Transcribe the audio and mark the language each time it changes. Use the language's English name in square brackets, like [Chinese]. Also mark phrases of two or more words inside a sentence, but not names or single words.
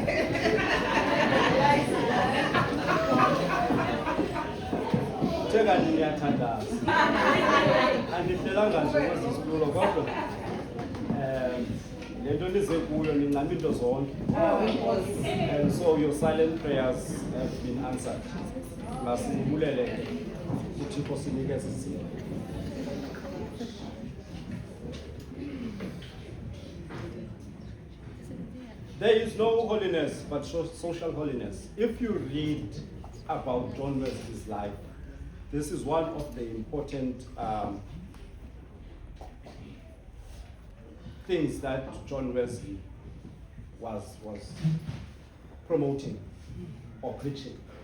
[Xhosa] Tsheka ndiyathandaza. Andihlelanga nje kwezisitulo kodwa le nto nize kuyo nincama into zonke. [English] And so your silent prayers have been answered. [Xhosa] Masibulele ke uThixo sinikeze izinto. [English] There is no holiness but social holiness. If you read about John Wesley's life, this is one of the important things that John Wesley was promoting or preaching.